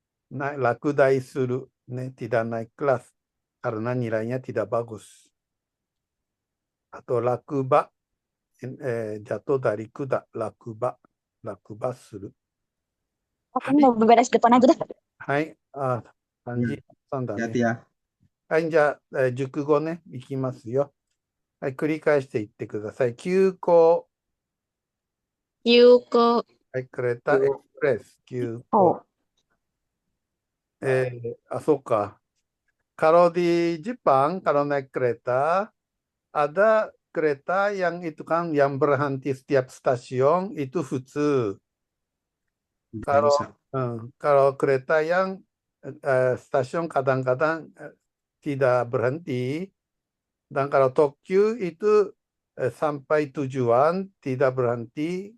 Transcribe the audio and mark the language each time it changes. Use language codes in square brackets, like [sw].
[id] Naik lakudai suru, tidak naik kelas karena nilainya tidak bagus. Atau lakuba, jatuh dari kuda, lakuba suru. Aku mau beberes depan aja deh. [ja] Hai, kanjiさんだね。 [id] Hati-hati ya. [ja] はい、じゃあ、熟語ね、いきますよ。はい、繰り返していってください。急行、 Yuko. はい、kereta ekspres、急行。そうか。 [id] Kalau di Jepang, kalau naik kereta, ada kereta yang itu kan yang berhenti setiap stasiun itu futsu. Kalau kereta yang stasiun kadang-kadang tidak berhenti, dan kalau Tokyo itu sampai tujuan tidak berhenti.